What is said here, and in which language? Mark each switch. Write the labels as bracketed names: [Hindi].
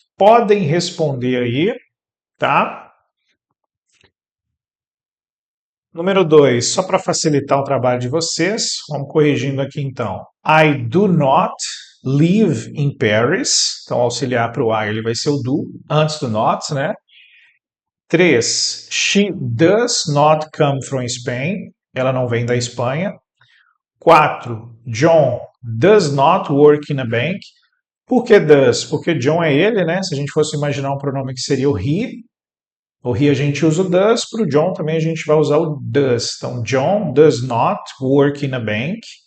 [Portuguese] Podem responder aí, tá? Número 2, só para facilitar o trabalho de vocês, vamos corrigindo aqui então. [English] I do not live in Paris. [Portuguese] Então, auxiliar para o I, ele vai ser o do, antes do not, né? [English] 3, she does not come from Spain. [Portuguese] Ela não vem da Espanha. [English] 4, John does not work in a bank. [Portuguese] Por que does? Porque John é ele, né? Se a gente fosse imaginar um pronome que seria o he, o he a gente usa o does, para o John também a gente vai usar o does. [English] Então, John does not work in a bank.